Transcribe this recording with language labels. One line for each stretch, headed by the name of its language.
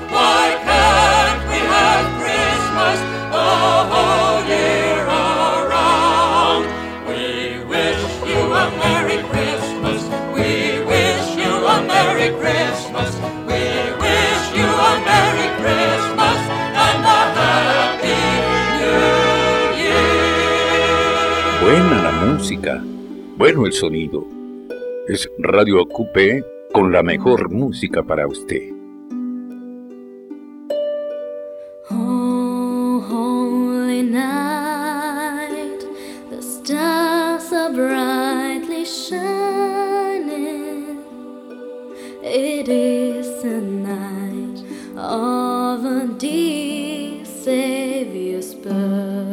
English: Why can't we have Christmas the whole year around? We wish you a Merry Christmas. We wish you a Merry Christmas. We wish you a Merry Christmas and a Happy New Year.
Spanish: Buena la música, bueno el sonido. Es Radio Acupe con la mejor música para usted.
English: Oh, holy night, the stars are brightly shining. It is a night of a dear Savior's birth.